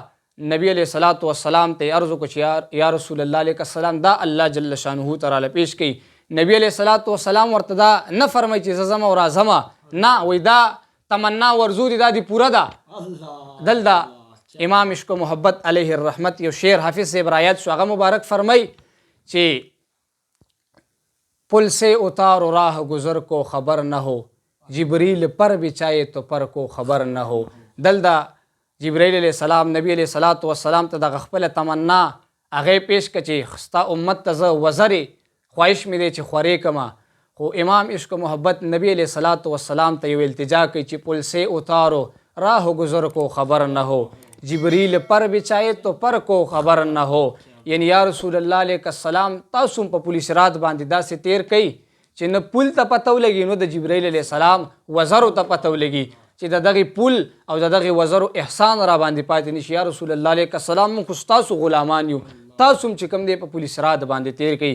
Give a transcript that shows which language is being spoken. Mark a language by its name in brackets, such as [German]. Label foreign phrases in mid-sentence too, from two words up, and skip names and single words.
[Pashto] نبی [Arabic] علیه الصلاة والسلام [Pashto] ته عرض وکړو چې [Arabic] یا رسول الله علیه السلام [Pashto] دا الله [Arabic] جل شانه [Pashto] ته راله پیش کوي. نبی [Arabic] علیه الصلاة والسلام [Pashto] ورته دا نه فرمایي چې زه ځم او راځمه، نه وایي دا تمنا ورزو دی دا دی پوره ده. دلته امام عشق و محبت [Arabic] علیه الرحمت [Pashto] یو شعر حافظ صاحب رایت شو، هغه مبارک فرمای چې [Urdu] پل سے اتار و راہ گزر کو خبر نہ ہو، جبریل پر بچائے تو پر کو خبر نہ ہو. [Pashto] دلته جبرائیل [Arabic] علیه السلام [Pashto] نبی [Arabic] علیه الصلاة والسلام [Pashto] ته دغه خپله تمنا هغې پیش کړه چې ستا امت ته زه وزرې خواهش مې دی چې خورې کړمه. خو امام عشق و محبت نبی [Arabic] علیه الصلاة والسلام [Pashto] ته یو التجا کوي چې [Urdu] پل سے اتارو راہ گزر کو خبر نہ ہو، جبریل پر بچائے تو پر کو خبر نہ ہو. [Pashto] یعنی [Arabic] یا رسول الله علیه السلام [Pashto] تاسو په پل صراط باندې داسې تیر کوي چې نه پل ته پته ولګي نو د جبرائیل [Arabic] علیه السلام [Pashto] وزرو ته پته ولګي چې د دغې پل او د دغې وزرو احسان را باندې پاتې نشي. [Arabic] یا رسول الله علیه السلام [Pashto] موږ خو ستاسو غلامان یو، تاسو هم چې کوم دی په پل صراط باندې تیر کوي.